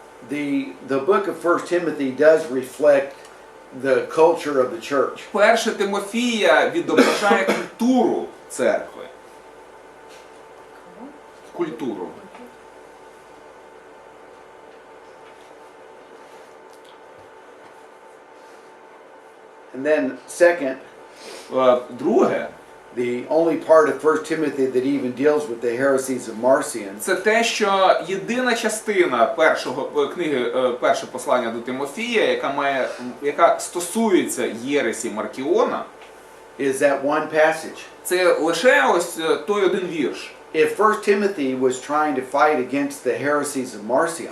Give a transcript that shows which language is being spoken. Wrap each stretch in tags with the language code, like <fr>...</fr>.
<en>The book of 1 Timothy does reflect the culture of the church.</en> <uk>Перше Тимофія відображає культуру церкви. Культуру.</uk> <en>And then second,</en> <uk>Друге,</uk> <en>the only part of 1 Timothy that even deals with the heresies of Marcion</en> <uk>це те, що єдина частина книги перше послання до Тимофія, яка стосується єресі Маркіона,</uk> <en>is that one passage.</en> <uk>це лише ось той один вірш.</uk> <en>If 1 Timothy was trying to fight against the heresies of Marcion,</en>